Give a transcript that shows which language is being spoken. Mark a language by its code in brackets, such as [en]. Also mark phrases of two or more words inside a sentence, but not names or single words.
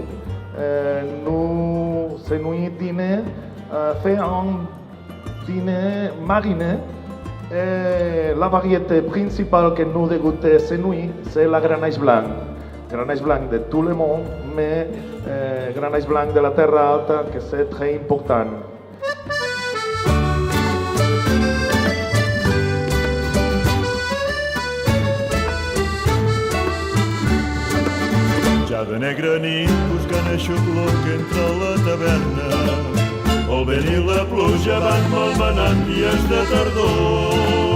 [fr] Nous, cette nuit, fait un dîner mariné. Et la variété principale que nous dégustons cette nuit, c'est la Grenache blanc. Grenache blanc de tout le monde, [ca] també graneix blanc de la terra alta, que és [fr] très important. [ca] Ja de negra nit buscant aixopluc entre la taverna, el vent i la pluja van malmenant dies de tardor.